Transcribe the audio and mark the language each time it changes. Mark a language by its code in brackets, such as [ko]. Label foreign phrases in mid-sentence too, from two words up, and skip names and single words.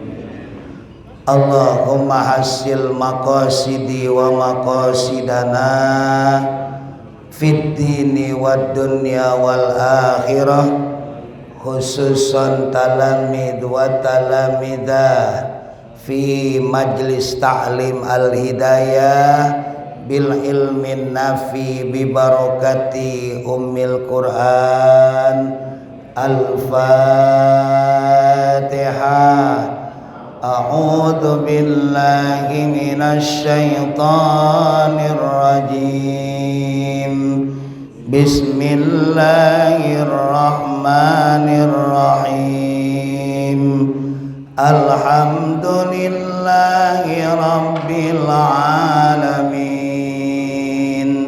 [ar] اللهم حصل مقاصدي ومقاصدنا في الدين والدنيا والآخرة، خصوصا تلاميذ وتلميذات في مجلس تعليم الهداية بالعلم النافع ببركة أم القرآن. Al-Fatihah. أعوذ بالله من الشيطان الرجيم. بسم الله الرحمن الرحيم. الحمد لله رب العالمين.